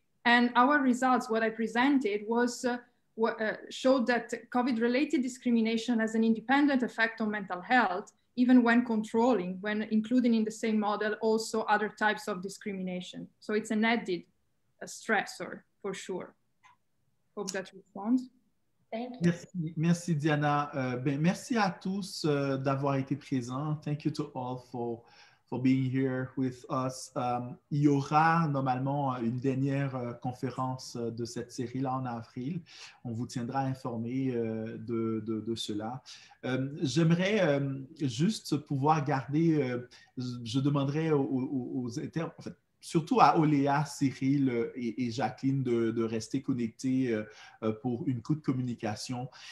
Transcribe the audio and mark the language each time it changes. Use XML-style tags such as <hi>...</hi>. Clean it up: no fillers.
<en>And our results, what I presented, was showed that COVID-related discrimination has an independent effect on mental health, even when controlling, when including in the same model also other types of discrimination. So it's an added stressor for sure. Hope that responds. Thank you.</en> <fr>Merci Diana. Merci à tous d'avoir été présents.</fr> <en>Thank you to all for being here with us.</en> <fr>Il y aura normalement une dernière conférence de cette série-là en avril. On vous tiendra informé de cela. J'aimerais juste pouvoir garder, je demanderais aux internes, en fait, surtout à Oléa, Cyril et Jacqueline de rester connectés pour une coup de communication.</fr>